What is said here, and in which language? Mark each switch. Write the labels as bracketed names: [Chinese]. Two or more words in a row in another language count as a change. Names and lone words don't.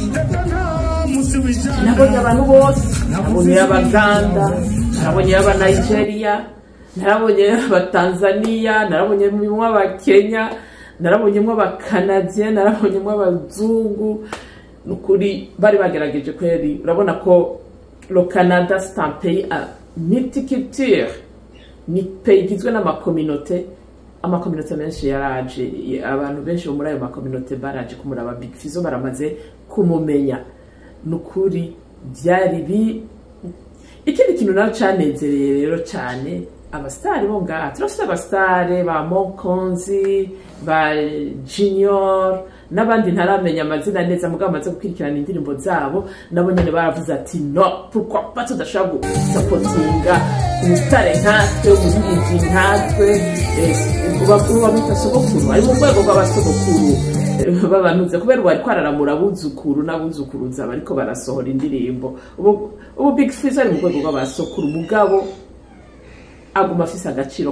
[Rundi] nabonye abantu bose nabonye abaganda nabonye aba Nigeria narabonye aba Tanzania narabonye mwe aba Kenya narabonye mwe aba Canada narabonye mwe abazungu nukuri bari bagerageje kweri urabona ko [French] le Canada c'est un pays à multiculture [Rundi] ni pays gizwe n'amakominote amakominote menshi yaraje abantu benshi bo muri ayo makominote baraje kumuraba Big Fizzo baramaze kumumenya nukuri byari ikindi kintu naco canezereye rero cyane abastari bo ngaha turafite abastari ba Monkonzi ba Junior n'abandi ntaramenya amazina neza mugabo amaze gukurikirana indirimbo zabo nabo nyene baravuze ati no [French] pourquoi pas [Rundi] tudashaka supportinga umustare nkatwe umuririmbyi nkatwe ubakuru bamwita sogokuru ari mu rwego rw'abasogokuru babanuze kubera bari kwararamura abuzukuru n'abuzukuruza bariko barasohora indirimbo ubu Big Fizzo ari mu rwego rw'abasokuru mugabo aguma afise agaciro